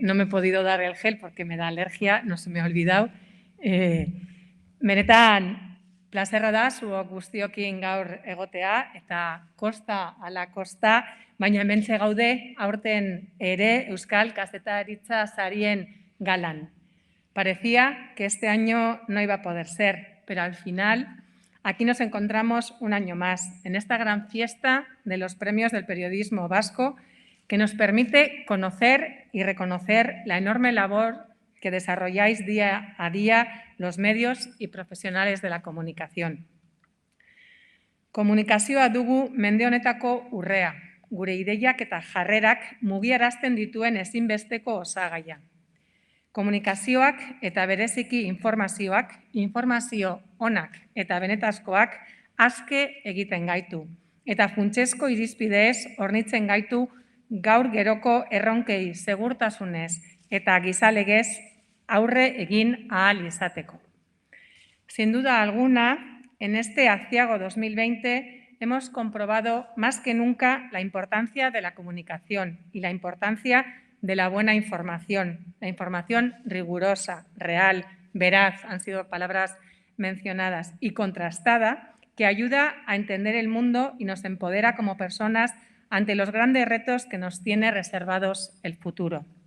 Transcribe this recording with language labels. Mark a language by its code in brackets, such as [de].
[es] No me he podido dar el gel porque me da alergia, no se me ha olvidado. [eu] Benetan, plazerra da, zuok guztiokin gaur egotea, eta kosta ala kosta, baina hementxe gaude aurten ere Euskal Kazetaritza Sarien galan. [es] Parecía que este año no iba a poder ser, pero al final aquí nos encontramos un año más, en esta gran fiesta de los premios del periodismo vasco que nos permite conocer y reconocer la enorme labor que desarrolláis día a día los medios y profesionales de la comunicación. [eu] Komunikazioa dugu mende honetako urrea, gure ideiak eta jarrerak mugiarazten dituen ezinbesteko osagaia. Komunikazioak eta bereziki informazioak, informazio onak eta benetazkoak aske egiten gaitu, eta funtsezko irizpideez hornitzen gaitu gaur geroko erronkei segurtasunez eta gizalegez aurre egin ahal izateko. [es] Sin duda alguna, en este aciago 2020 hemos comprobado más que nunca la importancia de la comunicación y la importancia de la buena información, la información rigurosa, real, veraz, han sido palabras mencionadas, y contrastada, que ayuda a entender el mundo y nos empodera como personas ante los grandes retos que nos tiene reservados el futuro.